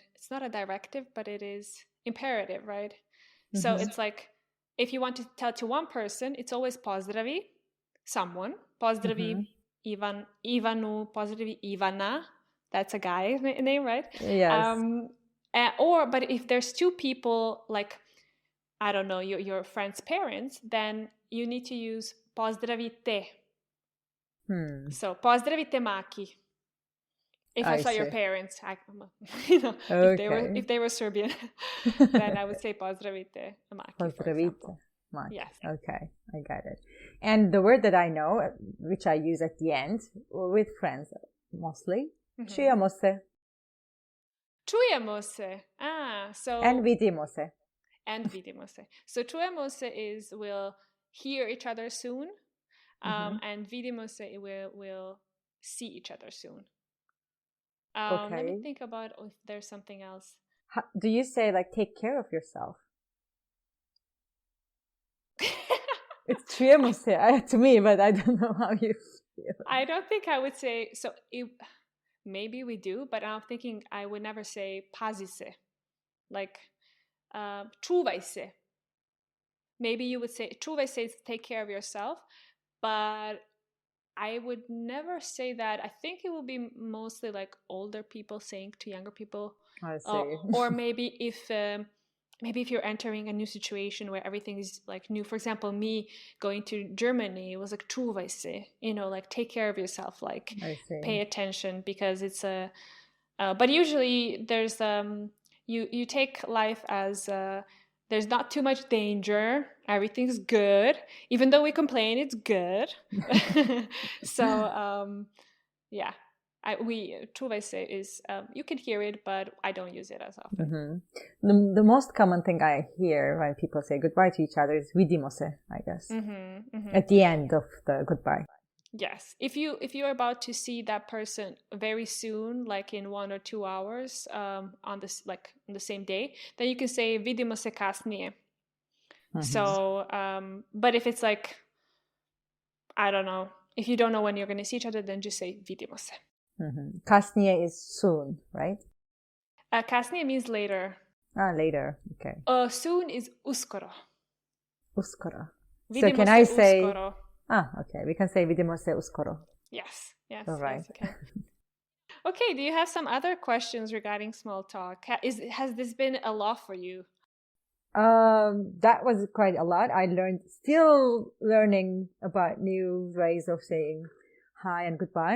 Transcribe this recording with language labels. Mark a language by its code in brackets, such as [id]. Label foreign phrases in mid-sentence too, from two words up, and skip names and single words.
[en] It's not a directive, but it is imperative, right? So it's like if you want to tell to one person, it's always pozdravi. someone. [sr] Pozdravi Ivanu, pozdravi Ivana. [en] That's a guy name, right? Yes. But if there's two people, like, I don't know, your friend's parents, then you need to use pozdravite. So pozdravite Maki. If I saw see. your parents, Okay. if they were Serbian, then I would say pozdravite Maki, for example. Maki. Yes. Okay, I got it. And the word that I know, which I use at the end with friends mostly, [sr] čujemo se. Čujemo se. [en] So [sr] And vidimo se. [en] And [sr] vidimo se. [en] So [sr] čujemo se [en] is we'll hear each other soon, and [sr] vidimo se [en] we'll see each other soon. Okay. Let me think about if there's something else. Do you say like take care of yourself? It's [sr] čujemo se [en] to me, but I don't know how you feel. I don't think I would say so. Maybe we do, but I'm thinking I would never say [sr] pazi se, [en] like [sr] čuvaj se. [en] Maybe you would say [sr] čuvaj se, [en] take care of yourself, but I would never say that. I think it will be mostly like older people saying to younger people. I see. Or maybe if you're entering a new situation where everything is like new. For example, me going to Germany, it was like [sr] čuvaj se, [en] like take care of yourself, like pay attention, because it's a. But usually there's you take life as there's not too much danger. Everything's good. Even though we complain, it's good. So, yeah. [sr] čuvaj se [en] is, you can hear it, but I don't use it as often. The most common thing I hear when people say goodbye to each other is [sr] vidimo se, [en] I guess. At the end of the goodbye. Yes. If you're about to see that person very soon, like in 1 or 2 hours, on the same day, then you can say [sr] vidimo se kasnije. [en] So, but if it's like, I don't know, if you don't know when you're going to see each other, then just say [sr] vidimo se. [en] Kasnije is soon, right? Kasnije means later. Later. Okay. Soon is uskoro. [sr] Uskoro. Vidimo [en] so can I say? [sr] Uskoro. [en] Okay. We can say [sr] vidimo se uskoro. [en] Yes. All right. Yes, okay. Okay. Do you have some other questions regarding small talk? Has this been a lot for you? That was quite a lot. Still learning about new ways of saying hi and goodbye.